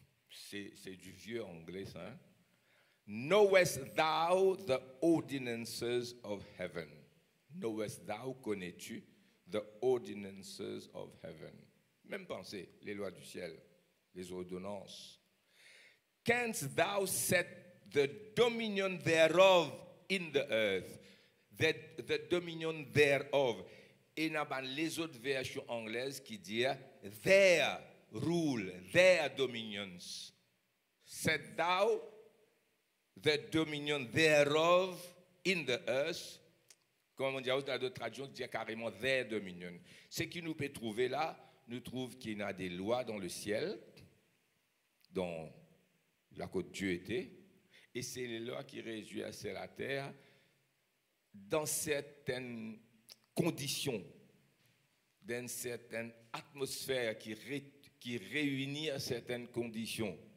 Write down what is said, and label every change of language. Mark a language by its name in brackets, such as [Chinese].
[French] C'est du vieux anglais, ça. [English] Hein? Knowest thou the ordinances of heaven? Knowest thou, [French] connais-tu? [English] The ordinances of heaven. [French] Même pensée, les lois du ciel, les ordonnances. [English] Canst thou set the dominion thereof in the earth? The dominion thereof. [French] Et il y a les autres versions anglaises qui disent [English] their rule, their dominions. Set thou the dominion thereof in the earth. [French] Comme on dit dans d'autres traductions, dit carrément [English] their dominion. [French] Ce qui nous peut trouver là, nous trouve qu'il y a des lois dans le ciel, dont la côte Dieu était, et c'est les lois qui régissent la terre dans certaines conditions, dans une certaine atmosphère qui réunit à certaines conditions.